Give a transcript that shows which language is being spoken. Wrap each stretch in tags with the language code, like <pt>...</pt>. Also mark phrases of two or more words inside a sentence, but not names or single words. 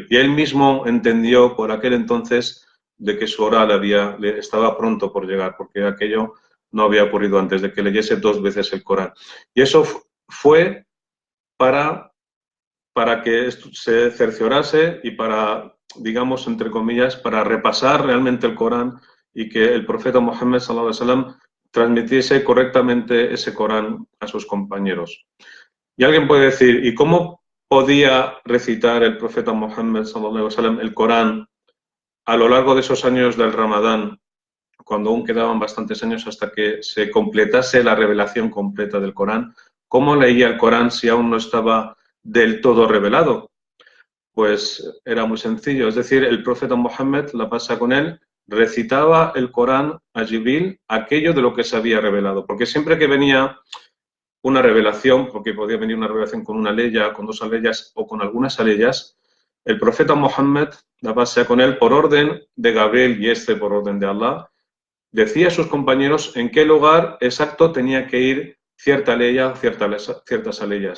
<es>Y él mismo entendió por aquel entonces de que su hora estaba pronto por llegar, porque aquello no había ocurrido antes, de que leyese 2 veces el Corán. Y eso fue para que esto se cerciorase y para, digamos, entre comillas, para repasar realmente el Corán y que el profeta Muhammad</es> <ar>صلى الله عليه وسلم</ar> <es>transmitiese correctamente ese Corán a sus compañeros. Y alguien puede decir, ¿y cómo podía recitar el profeta Muhammad</es> <ar>صلى الله عليه وسلم</ar> <es>el Corán a lo largo de esos años del Ramadán cuando aún quedaban bastantes años hasta que se completase la revelación completa del Corán. ¿Cómo leía el Corán si aún no estaba del todo revelado? Pues era muy sencillo, es decir, el profeta Mohammed, la paz con él, recitaba el Corán a Jibril, aquello de lo que se había revelado, porque siempre que venía una revelación, porque podía venir una revelación con una aleya, con dos aleyas o con algunas aleyas, el profeta Mohammed, la paz con él, por orden de Gabriel y por orden de Allah, decía a sus compañeros en qué lugar exacto tenía que ir cierta aleya, ciertas aleyas.</es>